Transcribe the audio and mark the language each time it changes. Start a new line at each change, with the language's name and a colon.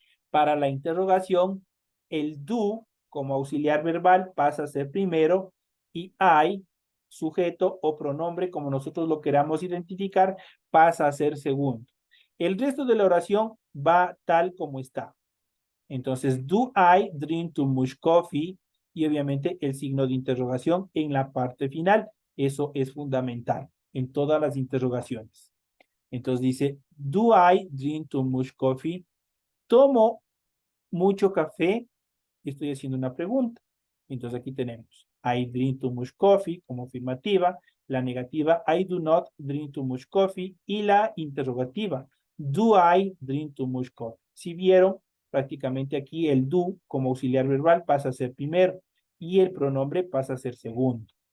Spanish: Para la interrogación, el do como auxiliar verbal pasa a ser primero y I, sujeto o pronombre, como nosotros lo queramos identificar, pasa a ser segundo. El resto de la oración va tal como está.
English: Entonces, do I drink too much coffee?
Spanish: Y obviamente el signo de interrogación en la parte final. Eso es fundamental en todas las interrogaciones. Entonces dice,
English: do I drink too much coffee?
Spanish: ¿Tomo mucho café? Estoy haciendo una pregunta. Entonces aquí tenemos,
English: I drink too much coffee
Spanish: como afirmativa, la negativa,
English: I do not drink too much coffee,
Spanish: y la interrogativa,
English: do I drink too much coffee?
Spanish: Si vieron, prácticamente aquí el do como auxiliar verbal pasa a ser primero y el pronombre pasa a ser segundo.